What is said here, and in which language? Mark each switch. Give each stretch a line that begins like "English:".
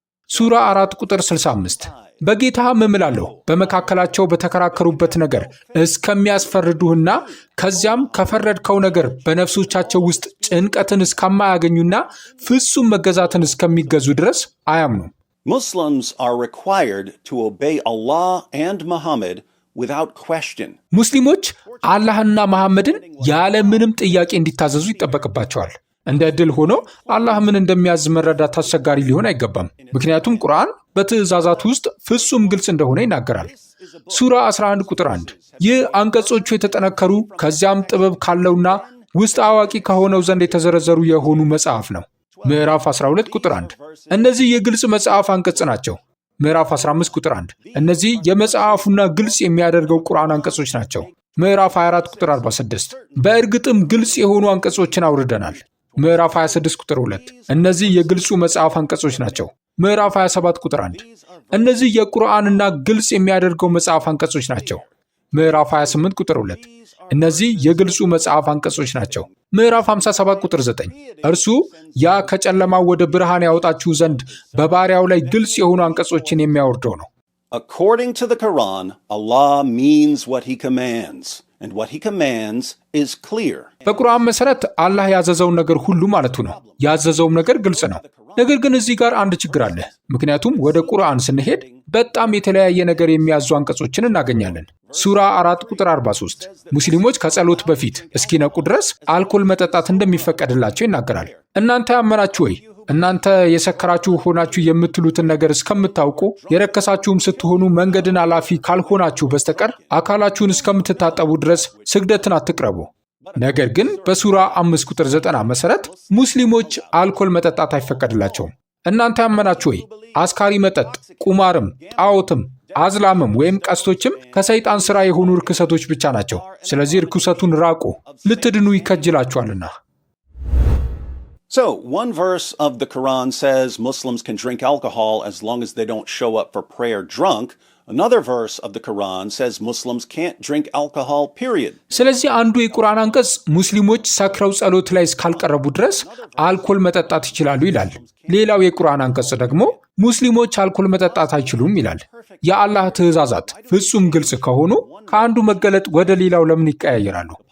Amharic: ሱራ 4 ቁጥር 65 በጌታህም እምላለሁ በመካከላቸው በተከራከሩበት ነገር እስከሚያስፈርዱህና ከዚያም ከፈረድከው ነገር በነፍሶቻቸው ውስጥ ጭንቀትን እስከማያገኙና ፍጹም መገዛትን እስከሚገዙ ድረስ አያምኑም።
English: Muslims are required to obey Allah and Muhammad without question.
Amharic: ሙስሊሞች አላህና መሐመድን ያለ ምንም ጥያቄ እንዲታዘዙ ይጠበቅባቸዋል። እንደ ዕድል ሆኖ አላህ ምን እንደሚያዝ መረዳት አስቸጋሪ ሊሆን አይገባም። ምክንያቱም ቁርአን በትእዛዛት ውስጥ ፍጹም ግልጽ እንደሆነ ይናገራል። ሱራ 11 ቁጥር 1 ይህ አንቀጾቹ የተጠነከሩ ከዚያም ጥበብ ካለውና ውስጥ አዋቂ ከሆነው ዘንድ የተዘረዘሩ የሆኑ መጽሐፍ ነው። ምዕራፍ 12 ቁጥር 1 እነዚህ የግልጽ መጽሐፍ አንቀጽ ናቸው። ምዕራፍ 15 ቁጥር 1 እነዚህ የመጽሐፉና ግልጽ የሚያደርገው ቁርአን አንቀጾች ናቸው። ምዕራፍ 24 ቁጥር 46 በእርግጥም ግልጽ የሆኑ አንቀጾችን አውርደናል። ምዕራፍ 26 ቁጥር 2 እነዚህ የግልጹ መጽሐፍ አንቀጾች ናቸው። ምዕራፍ 27 ቁጥር 1 እነዚህ የቁርአንና ግልጽ የሚያደርገው መጽሐፍ አንቀጾች ናቸው። ምዕራፍ 28 ቁጥር 2 እነዚህ የግልጹ መጽሐፍ አንቀጾች ናቸው። ምዕራፍ 57 ቁጥር 9 እርሱ ያ ከጨለማው ወደ ብርሃን ያወጣችሁ ዘንድ በባሪያው ላይ ግልጽ የሆኑ አንቀጾችን የሚያወርደው ነው።
English: According to the Quran, Allah means what he commands, and what he commands is clear.
Amharic: በቁርአን መሰረት አላህ ያዘዘውን ነገር ሁሉ ማለቱ ነው። ያዘዘውም ነገር ግልጽ ነው። ነገር ግን እዚህ ጋር አንድ ችግር አለ። ምክንያቱም ወደ ቁርአን ስንሄድ በጣም የተለያየ ነገር የሚያዙ አንቀጾችን እናገኛለን። ሱራ 4 ቁጥር 43 ሙስሊሞች ከጸሎት በፊት እስኪነቁ ድረስ አልኮል መጠጣት እንደሚፈቀድላቸው ይናገራል። እናንተ ያመናችሁ ወይ እናንተ የሰከራችሁ ሆናችሁ የምትሉትን ነገር እስከምታውቁ የረከሳችሁም ስትሆኑ መንገድን አላፊ ካልሆናችሁ በስተቀር አካላችሁን እስከምትታጠቡ ድረስ ስግደትን አትቅረቡ። ነገር ግን በሱራ 5 ቁጥር 90 መሰረት ሙስሊሞች አልኮል መጠጣት አይፈቀድላቸውም። እናንተ ያመናችሁ ወይ አስካሪ መጠጥ፣ ቁማርም፣ ጣዖትም፣ አዝላምም ወይም ቀስቶችም ከሰይጣን ሥራ የሆኑ ርክሰቶች ብቻ ናቸው። ስለዚህ ርኩሰቱን ራቁ፣ ልትድኑ ይከጅላችኋልና።
English: So, one verse of the Quran says Muslims can drink alcohol as long as they don't show up for prayer drunk. Another verse of the Quran says Muslims can't drink alcohol, period.
Amharic: ስለዚህ አንዱ የቁርአን አንቀጽ ሙስሊሞች ሰክረው ጸሎት ላይ እስካልቀረቡ ድረስ አልኮል መጠጣት ይችላሉ ይላል። ሌላው የቁርአን አንቀጽ ደግሞ ሙስሊሞች አልኮል መጠጣት አይችሉም ይላል። የአላህ ትእዛዛት ፍጹም ግልጽ ከሆኑ ከአንዱ መገለጥ ወደ ሌላው ለምን ይቀያየራሉ?